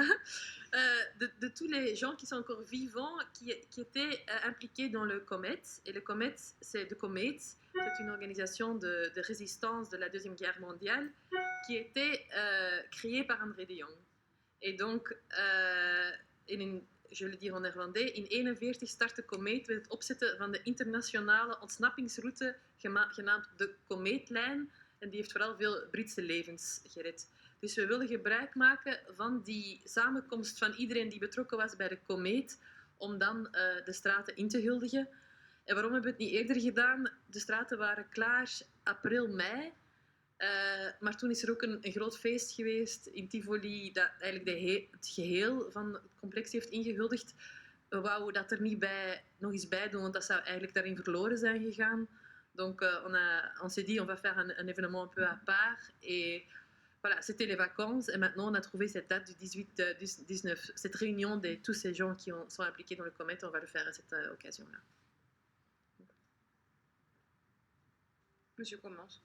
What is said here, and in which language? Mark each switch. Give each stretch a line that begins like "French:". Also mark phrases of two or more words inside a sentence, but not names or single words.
French: De tous les gens qui sont encore vivants, qui étaient impliqués dans le Comet. Et le Comet, c'est une organisation de résistance de la Deuxième Guerre mondiale qui était créée par André de Jong. Et donc, je vais le dire en néerlandais,
Dutch: in 1941 startte Comet met het opzetten van de internationale ontsnappingsroute genaamd de Comeetlijn. En die heeft vooral veel Britse levens gered. Dus we willen gebruik maken van die samenkomst van iedereen die betrokken was bij de komeet, om dan de straten in te huldigen. En waarom hebben we het niet eerder gedaan? De straten waren klaar april, mei. Maar toen is er ook een groot feest geweest in Tivoli, dat eigenlijk het geheel van het complex heeft ingehuldigd. We wouden dat er niet nog eens bij doen, want dat zou eigenlijk daarin verloren zijn gegaan.
French: Donc on s'est dit on va faire un événement un peu à part et voilà, c'était les vacances et maintenant on a trouvé cette date du 18-19, cette réunion de tous ces gens qui sont impliqués dans le Comet, on va le faire à cette occasion-là. Monsieur commence.